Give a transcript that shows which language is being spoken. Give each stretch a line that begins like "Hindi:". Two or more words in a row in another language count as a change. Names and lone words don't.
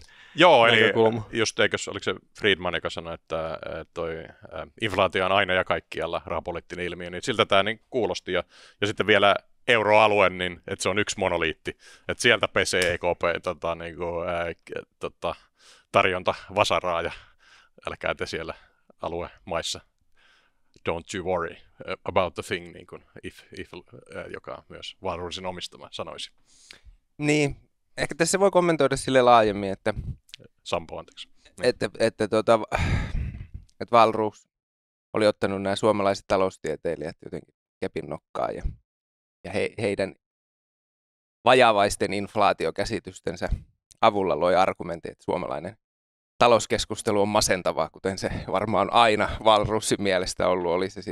Finnish: Joo, eli just oliko se Friedman, joka sanoi, että toi inflaatio on aina ja kaikkialla rahapoliittinen ilmiö, niin siltä tämä niin kuulosti. Ja sitten vielä euroalue, niin että se on yksi monoliitti. Että sieltä pesee EKP tarjonta vasaraa ja älkää te siellä aluemaissa.
English: Don't you worry about the thing,
Finnish: niin kuin if joka myös Wahlroosin omistama sanoisi. Niin. Ehkä tässä voi kommentoida sille laajemmin, että Sampo, anteeksi. Että Wahlroos oli ottanut nämä suomalaiset taloustieteilijät jotenkin kepin nokkaan ja heidän vajavaisten inflaatiokäsitystensä avulla loi argumentin, että suomalainen talouskeskustelu on masentavaa, kuten se varmaan aina Wahlroosin mielestä ollut, oli se